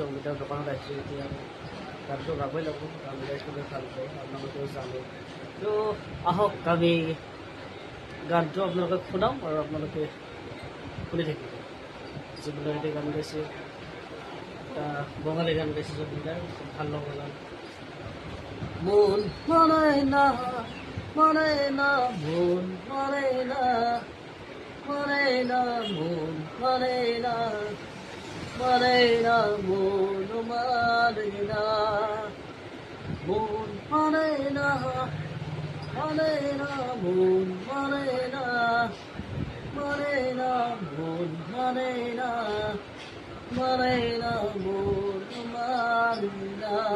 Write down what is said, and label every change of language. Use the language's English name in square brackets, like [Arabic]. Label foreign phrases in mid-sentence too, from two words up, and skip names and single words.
[Assamese] অমিতাৰ দোকানত আহিছোঁ, এতিয়া গানটো গাবই লাগিব, গান গাইছিলোঁ ভাল পায়, আপোনালোকেও জানে। তো আহক আমি গানটো আপোনালোকে শুনাম আৰু আপোনালোকে শুনি থাকিব। জুবিনদাৰ এতিয়া গান গাইছে, এটা বঙালী গান গাইছে জুবিনদাৰ, ভাল লগা গান। [Bangla] মন মানে না মানে না, মন মানে না মানে না, মন মানে না মানে না, মন মানে না, মন মানে না মানে না, মন মানে না মানে না, মন মানে না মানে না, মন মানে না।